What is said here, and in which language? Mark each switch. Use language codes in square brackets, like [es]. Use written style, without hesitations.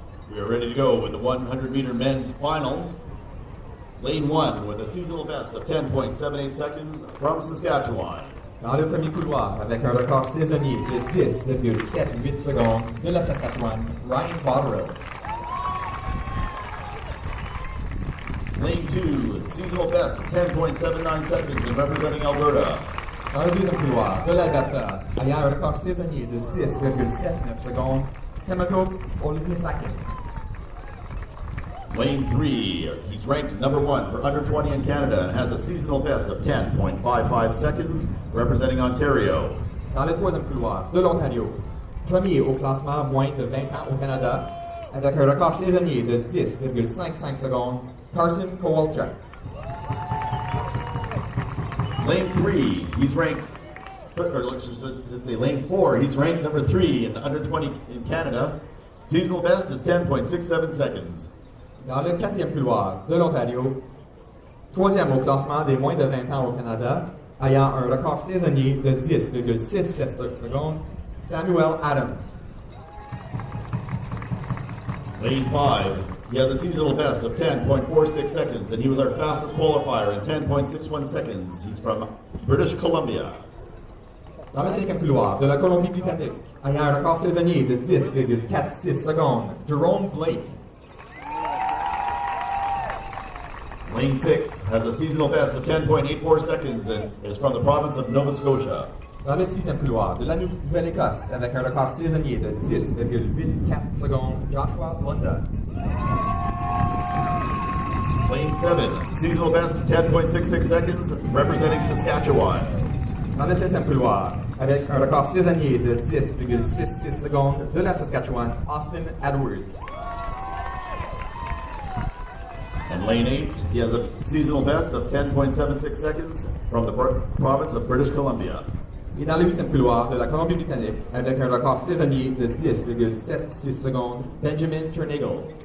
[en] We are ready to go with the 100-meter men's final. Lane 1 with a seasonal best of 10.78 seconds from Saskatchewan. [fr] Dans le premier couloir, avec un record saisonnier de 10,78 secondes de la Saskatchewan, Ryan Botterill. [en] Lane 2, seasonal best of 10.79 seconds and representing Alberta. [fr] Dans le deuxième couloir, de l'Alberta, ayant un record saisonnier de 10,79 secondes, Timothée Olivnisakin. [en] Lane 3, he's ranked number 1 for under 20 in Canada and has a seasonal best of 10.55 seconds, representing Ontario. [fr] Dans le troisième couloir, de l'Ontario, premier au classement moins de 20 ans au Canada, avec un record saisonnier de 10,55 secondes, Carson Kowalczyk. [en] Lane 3, he's ranked, or let's say lane 4, he's ranked number 3 in under 20 in Canada. Seasonal best is 10.67 seconds. [fr] Dans le quatrième couloir, de l'Ontario, troisième au classement des moins de 20 ans au Canada, ayant un record saisonnier de 10,67 secondes, Samuel Adams. [en] Lane 5, he has a seasonal best of 10.46 seconds, and he was our fastest qualifier in 10.61 seconds. He's from British Columbia. [fr] Dans le cinquième couloir, de la Colombie-Britannique, ayant un record saisonnier de 10,46 secondes, Jerome Blake. [en] Lane 6 has a seasonal best of 10.84 seconds and is from the province of Nova Scotia. [fr] Dans le sixième couloir, de la Nouvelle-Écosse, avec un record saisonnier de 10,84 secondes, Joshua Lunda. [en] Lane 7, seasonal best 10.66 seconds, representing Saskatchewan. [fr] Dans le septième couloir, avec un record saisonnier de 10,66 secondes, de la Saskatchewan, Austin Edwards. [en] And lane 8, he has a seasonal best of 10.76 seconds from the province of British Columbia. [fr] Et dans le huitième couloir de la Colombie-Britannique, avec un record saisonnier de 10,76 secondes, Benjamin Chernigal.